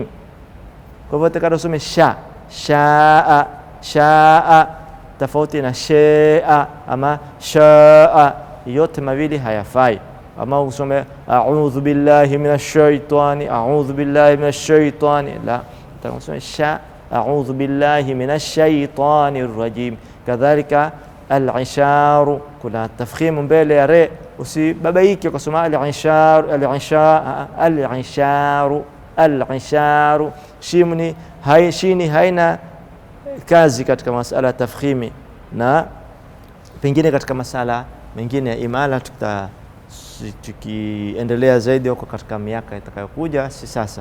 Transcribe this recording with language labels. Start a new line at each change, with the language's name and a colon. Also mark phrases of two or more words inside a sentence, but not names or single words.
Swahili: Kwa hivyo takao usome shaa, tofauti na shaa ama shaa, yote mawili hayafai. Ama usome
Arabic: أعوذ بالله من الشيطان,
Swahili: la, takao usome
Arabic: أعوذ بالله من الشيطان الرجيم.
Swahili: Kadhalika al-isharu, kuna tafkhim mbele ya re, usibabaike ukasoma al-isharu. Shini haina kazi katika masala tafkhimi, na pengine katika masala mengine ya imala tukiendelea zaidi huko katika miaka itakayokuja, si sasa.